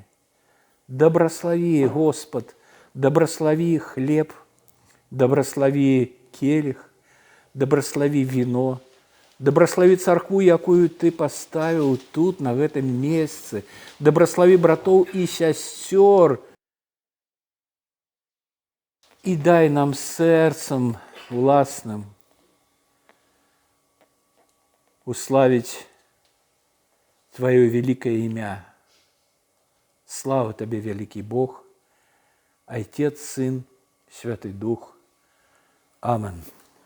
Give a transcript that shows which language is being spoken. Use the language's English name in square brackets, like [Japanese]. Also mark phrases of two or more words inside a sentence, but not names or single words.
[Belarusian] Дабраславі, Господ, дабраславі хлеб, дабраславі келіх, дабраславі віно, дабраславі царкву, якую Ты паставіў тут, на гэтым месцы, дабраславі братоў і сясцёр, і дай нам сэрцам уласным уславіць [Russian] Твое великое имя. Слава Тебе, великий Бог, Отец, Сын, Святый Дух. Аминь.